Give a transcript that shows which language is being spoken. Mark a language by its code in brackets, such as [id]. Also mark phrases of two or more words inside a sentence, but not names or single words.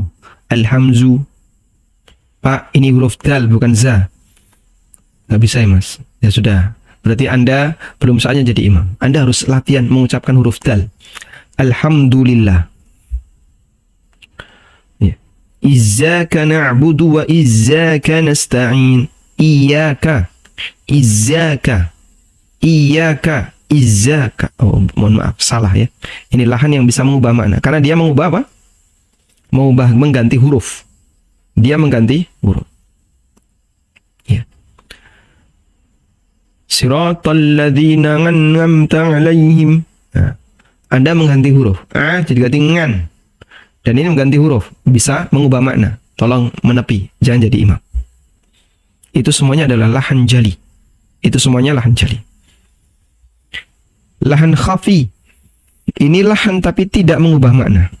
[ar] Alhamzu. [id] Pak, ini huruf dal bukan za. Nggak bisa ya Mas. Ya sudah. Berarti Anda belum saatnya jadi imam. Anda harus latihan mengucapkan huruf dal. [ar] Alhamdulillah. Ya. إياك نعبد وإياك نستعين. إياك. إياك. إياك. Izzaka. [id] Oh, mohon maaf, salah ya. Ini lahan yang bisa mengubah makna. Karena dia mengubah apa? Mengganti huruf. Dia mengganti huruf. Ya. [ar] صراط الذين أنعمت عليهم. [id] Nah, Anda mengganti huruf. Jadi ganti ngan. Dan ini mengganti huruf. Bisa mengubah makna. Tolong menepi. Jangan jadi imam. Itu semuanya adalah lahan jali. Itu semuanya lahan jali. Lahan khafi, ini lahan tapi tidak mengubah makna.